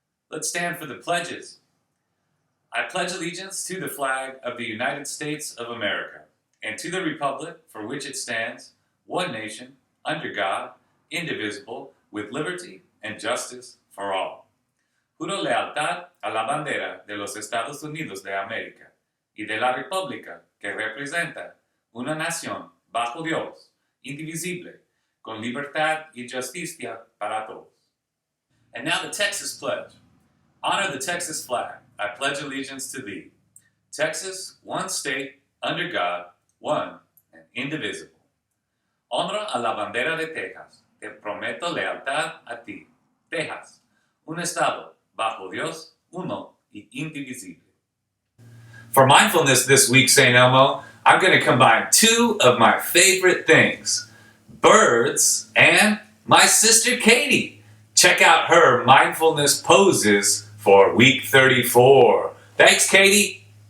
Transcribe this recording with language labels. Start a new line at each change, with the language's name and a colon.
English: Let's stand for the pledges. I pledge allegiance to the flag of the United States of America and to the republic for which it stands, one nation, under God, indivisible, with liberty and justice for all.
Spanish: Juro lealtad a la bandera de los Estados Unidos de América y de la república que representa una nación bajo Dios, indivisible, con libertad y justicia para todos.
English: And now the Texas Pledge. Honor the Texas flag. I pledge allegiance to thee. Texas, one state, under God, one and indivisible.
Spanish: Honra a la bandera de Texas. Te prometo lealtad a ti. Texas, un estado, bajo Dios, uno y indivisible.
English: For mindfulness this week, St. Elmo, I'm going to combine two of my favorite things, birds and my sister Katie. Check out her mindfulness poses for week 34. Thanks, Katie.